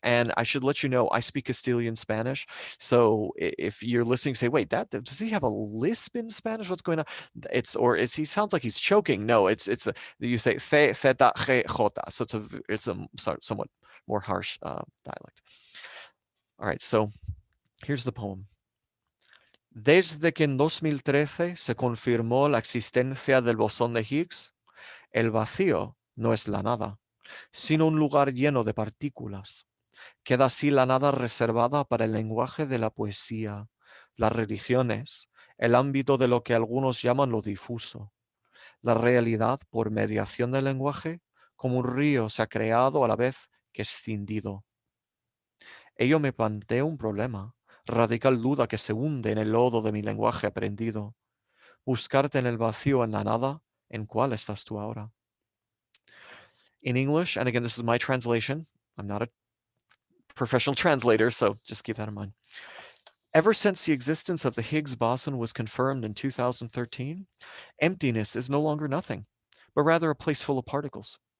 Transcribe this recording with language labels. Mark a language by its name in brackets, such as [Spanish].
[English] And I should let you know, I speak Castilian Spanish. So if you're listening, say, wait, does he have a lisp in Spanish? What's going on? He sounds like he's choking. No, you say fe, feta, ge, jota. So it's a somewhat more harsh dialect. All right, so here's the poem. [Spanish] Desde que en 2013 se confirmó la existencia del bosón de Higgs, el vacío no es la nada, sino un lugar lleno de partículas. Queda así la nada reservada para el lenguaje de la poesía, las religiones, el ámbito de lo que algunos llaman lo difuso. La realidad, por mediación del lenguaje, como un río se ha creado a la vez que escindido. Ello me plantea un problema, radical duda que se hunde en el lodo de mi lenguaje aprendido. Buscarte en el vacío, en la nada, ¿en cuál estás tú ahora? [English] In English, and again, this is my translation. I'm not a professional translator, so just keep that in mind. Ever since the existence of the Higgs boson was confirmed in 2013, emptiness is no longer nothing, but rather a place full of particles.